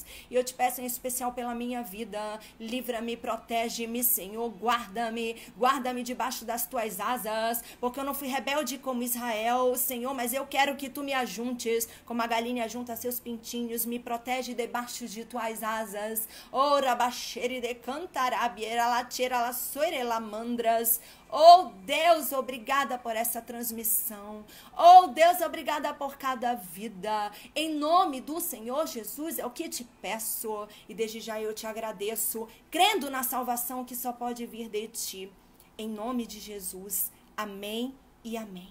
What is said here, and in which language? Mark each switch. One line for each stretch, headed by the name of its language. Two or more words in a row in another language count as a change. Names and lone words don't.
Portuguese: E eu te peço em especial pela minha vida. Livra-me, protege-me, Senhor, guarda-me debaixo das tuas asas, porque eu não fui rebelde como Israel, Senhor, mas eu quero que tu me ajuntes, como a galinha junta seus pintinhos, me protege debaixo de tuas asas. Oh, rabaxere de cantarabiera, lacheira, la soire, la mandras. Oh, Deus, obrigada por essa transmissão. Oh, Deus, obrigada por cada vida. Em nome do Senhor Jesus, é o que te peço. E desde já eu te agradeço, crendo na salvação que só pode vir de ti. Em nome de Jesus. Amém e amém.